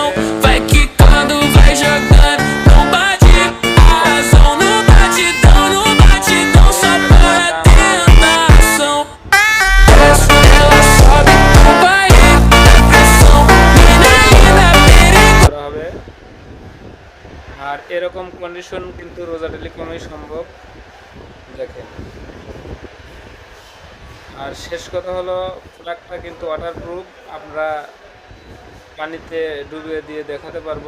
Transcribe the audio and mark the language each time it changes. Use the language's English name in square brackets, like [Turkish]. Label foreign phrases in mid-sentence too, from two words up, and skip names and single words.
[Portuguese] Vai quicando, vai jogando, não bate a razão. No batidão, só para tentação. Desce, ela sobe, no baile é pressão. Mina linda, perigosa [Bangla] হবে। আর এরকম কন্ডিশন কিন্তু রোজা টেলিকমে সম্ভব, দেখেন। আর শেষ কথা হলো, ফ্ল্যাগটা কিন্তু ওয়াটারপ্রুফ, আমরা পানিতে ডুবিয়ে দিয়ে দেখাতে পারবো।